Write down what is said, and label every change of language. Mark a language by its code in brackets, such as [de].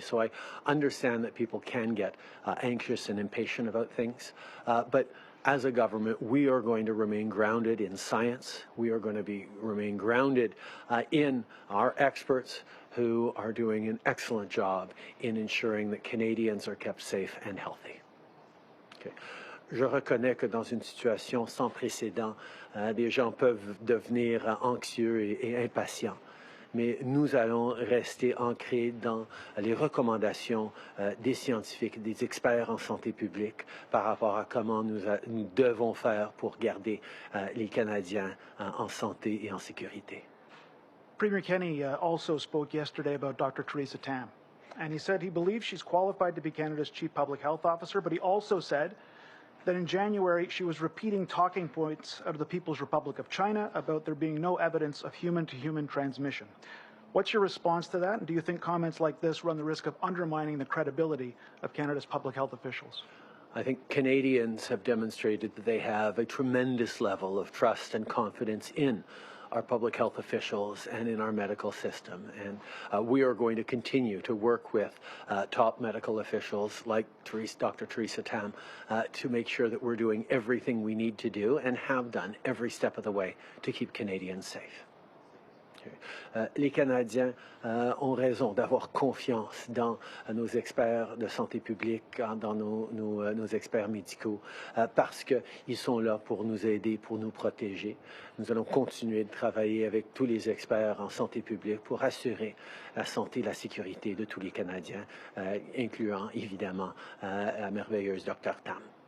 [en] So I understand that people can get anxious and impatient about things, but as a government, we are going to remain grounded in science. We are going to remain grounded in our experts who are doing an excellent job in ensuring that Canadians are kept safe and healthy. Okay. [fr] Je reconnais que dans une situation sans précédent, des gens peuvent devenir anxieux et impatients. Mais nous allons rester ancrés dans les recommandations des scientifiques, des experts en santé publique par rapport à comment nous devons faire pour garder les Canadiens en santé et en sécurité. [en] Premier Kenney also spoke yesterday about Dr. Theresa Tam, and he said he believes she's qualified to be Canada's Chief Public Health Officer, but he also said that in January she was repeating talking points out of the People's Republic of China about there being no evidence of human-to-human transmission. What's your response to that? And do you think comments like this run the risk of undermining the credibility of Canada's public health officials? I think Canadians have demonstrated that they have a tremendous level of trust and confidence in our public health officials and in our medical system. And we are going to continue to work with top medical officials like Dr. Theresa Tam to make sure that we're doing everything we need to do and have done every step of the way to keep Canadians safe. [fr] Les Canadiens ont raison d'avoir confiance dans nos experts de santé publique, dans nos experts médicaux, parce qu'ils sont là pour nous aider, pour nous protéger. Nous allons continuer de travailler avec tous les experts en santé publique pour assurer la santé et la sécurité de tous les Canadiens, incluant évidemment la merveilleuse Dr. Tam.